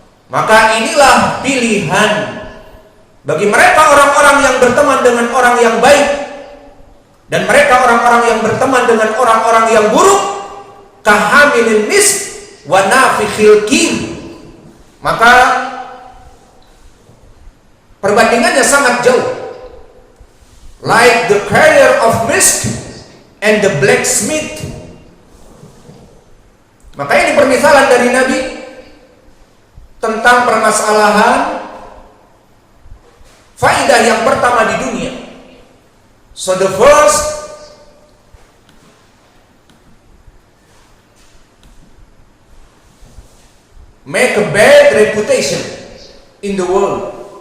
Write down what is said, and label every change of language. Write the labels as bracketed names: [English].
[Indonesian] Maka inilah pilihan bagi mereka orang-orang yang berteman dengan orang yang baik dan mereka orang-orang yang berteman dengan orang-orang yang buruk, [Arabic] kahamilin misk wa nafikhil kim. [Indonesian] Maka perbandingannya sangat jauh. [English] Like the carrier of misk and the blacksmith. [Indonesian] Maka ini permisalan dari Nabi tentang permasalahan faidah yang pertama di dunia. [English] So the first, make a bad reputation in the world.